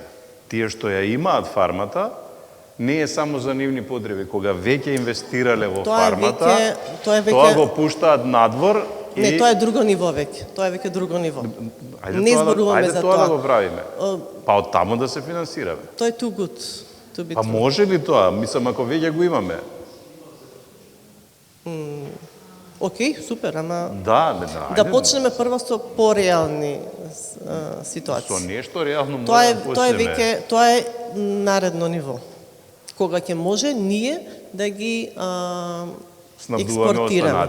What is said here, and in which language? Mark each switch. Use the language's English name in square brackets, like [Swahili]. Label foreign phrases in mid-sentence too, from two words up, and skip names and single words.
[Macedonian] Тие што ја имаат фармата, не е само за нивни потреби. Кога веќе инвестирале во фармата, тоа го пуштаат надвор и... Не, тоа е друго ниво веќе. Тоа е веќе друго ниво. Не зборуваме за тоа тоа. Да го правиме. Па од таму да се финансираме. Тоа е [English] too good to be true. [Macedonian] Па може ли тоа? Мислам, ако веќе го имаме. Океј, супер, ама... Да, да почнеме прво со пореални ситуации. Со нешто реално може да почнеме. Тоа е наредно ниво. Кога ќе може ние да ги експортираме.